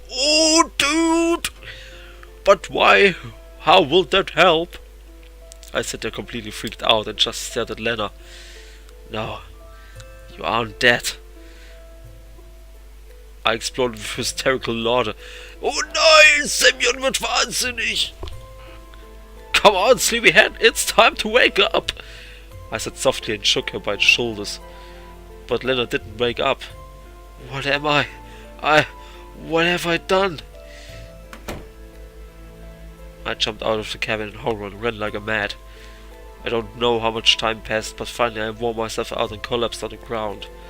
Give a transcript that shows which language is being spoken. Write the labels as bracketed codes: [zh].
[en] Oh, dude! But why? How will that help? I sat there completely freaked out and just stared at Lena. No, you aren't dead. I exploded with hysterical laughter. [de] Oh nein, Semyon wird wahnsinnig! [en] Come on, sleepyhead, it's time to wake up! I said softly and shook her by the shoulders. But Lena didn't wake up. What am I? What have I done? I jumped out of the cabin in horror and ran like a mad. I don't know how much time passed, but finally I wore myself out and collapsed on the ground.